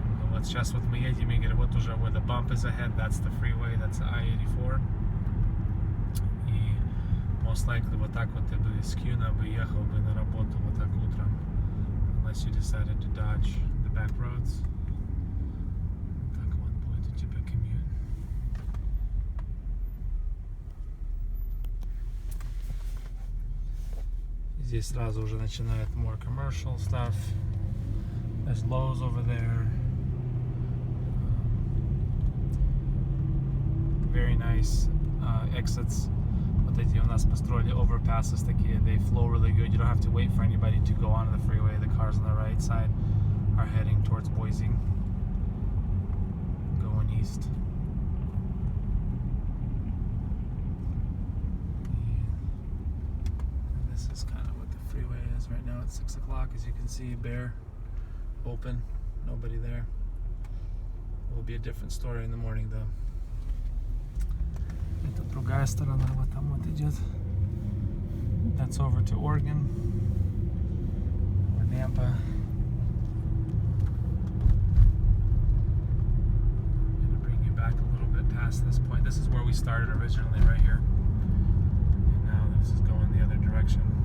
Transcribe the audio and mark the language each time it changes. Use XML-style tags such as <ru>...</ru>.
<ru>Вот сейчас вот мы едем, и вот уже</ru> <en>where the bump is ahead, that's the freeway, that's I-84. Most likely</en> <ru>вот так вот ты бы из Кьюна бы ехал бы на работу вот так утром,</ru> <en>unless you decided to dodge the back roads.</en> <ru>Так вот будет у тебя commute. Здесь сразу уже начинает</ru> <en>more commercial stuff. There's Lowe's over there. Very nice exits.</en> <ru>Вот эти у нас построили overpasses такие.</ru> <en>They flow really good. You don't have to wait for anybody to go onto the freeway. The cars on the right side are heading towards Boise, going east. And this is kind of what the freeway is right now at 6 o'clock. As you can see, bare, open, nobody there. It will be a different story in the morning though.</en> <ru>Это другая сторона, вот там вот идет.</ru> <en>That's over to Oregon or Nampa. I'm gonna bring you back a little bit past this point. This is where we started originally, right here. And now this is going the other direction.</en>